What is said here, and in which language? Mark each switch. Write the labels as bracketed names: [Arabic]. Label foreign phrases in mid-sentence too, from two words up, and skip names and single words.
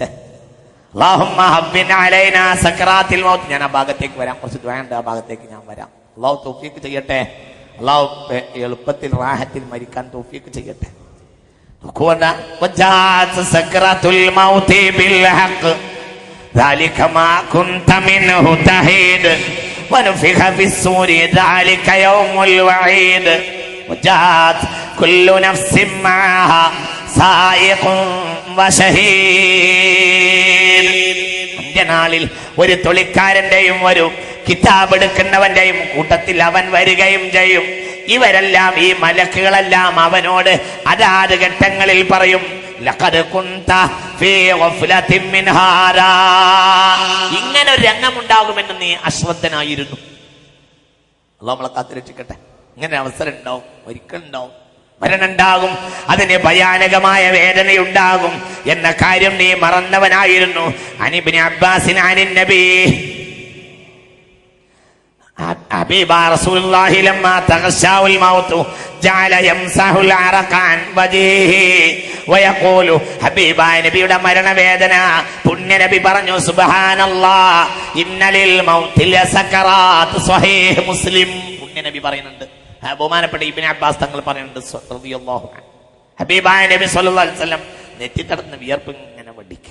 [Arabic] اللهم هون علينا سكرات الموت. [Malayalam] ഞാൻ ആ ഭാഗത്തേക്ക് വരാം, കുറച്ച് ദുആ ഉണ്ട്, ആ ഭാഗത്തേക്ക് ഞാൻ വരാം. അല്ലാഹു തൗഫീഖ് ചെയ്യട്ടെ. അല്ലാഹു എളുപ്പത്തിൽ റാഹത്തിൽ മരിക്കാൻ തൗഫീഖ് ചെയ്യട്ടെ. [Arabic] سكرة الموت بالحق ذلك ما كنت منه تحيد ونفخ في الصور ذلك يوم الوعيد وجاءت كل نفس معها سائق وشهيد. [Malayalam] അന്ത്യനാളിൽ ഒരു തൊളിക്കാരന്റെയും ഒരു കിതാബ് എടുക്കുന്നവന്റെയും കൂട്ടത്തിൽ അവൻ വരികയും ചെയ്യും. ഇവരെല്ലാം, ഈ മലക്കുകളെല്ലാം അവനോട് അതാത് ഘട്ടങ്ങളിൽ പറയും, [Arabic] لقد كنت في غفلة من هذا, [Malayalam] ഇങ്ങനെ ഒരു രംഗമുണ്ടാകുമെന്ന് നീ അശ്രദ്ധനായിരുന്നു. അല്ലാഹു നമ്മളെ കാത്തുരക്ഷിക്കട്ടെ. ഇങ്ങനെ അവസരം ഉണ്ടാവും, ഒരിക്കൽ ഉണ്ടാവും, മരണം ഉണ്ടാകും, അതിന് ഭയാനകമായ വേദനയുണ്ടാകും എന്ന കാര്യം നീ മറന്നവനായിരുന്നു. [Arabic] عن ابن عباس عن النبي حبيب رسول الله لما تغشاه الموت جعل يمسح العرق عن وجهه ويقول حبيبായ [Malayalam] നബിയുടെ മരണവേദന പുണ്യ നബി പറഞ്ഞു, [Arabic] سبحان الله إن للموت لسكرات. [Malayalam] സ്വഹീഹ് മുസ്ലിം. പുണ്യ നബി പറയുന്നുണ്ട്, ബഹുമാനപ്പെട്ട ഇബ്നു അബ്ബാസ് തങ്ങൾ പറയുന്നുണ്ട് [Arabic] رضي الله عنه, [Malayalam] ഹബീബായ നബി [Arabic] صلى الله عليه وسلم [Malayalam] നെറ്റിത്തടന്ന് വിയർപ്പ് ഇങ്ങനെ വടിക്കുക.